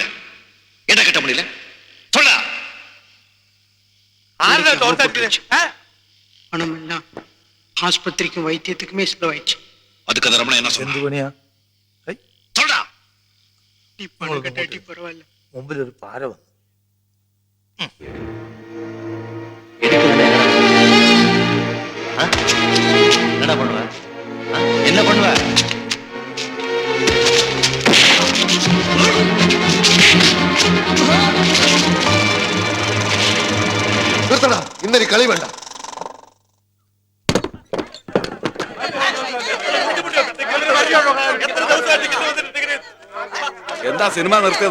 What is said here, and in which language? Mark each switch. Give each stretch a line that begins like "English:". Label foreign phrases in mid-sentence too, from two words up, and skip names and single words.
Tamil: என்ன கட்ட முடியல சொல்ற. பணம் எல்லாம் ஆஸ்பத்திரிக்கும் வைத்தியத்துக்குமே செலவாயிடுச்சு. அதுக்கு அந்த ரமணன் என்ன சொல்றான்? சொல்றா. நீ பணம் கட்டாட்டி பரவாயில்ல.
Malayalam: മുമ്പിൽ ഒരു പാര വന്നു.
Tamil: என்ன பண்ணுவ? என்ன பண்ணுவ?
Malayalam: നിർത്തടാ, ഇന്നൊരു കളി വേണ്ട. എന്താ സിനിമ നിർത്തിയത്?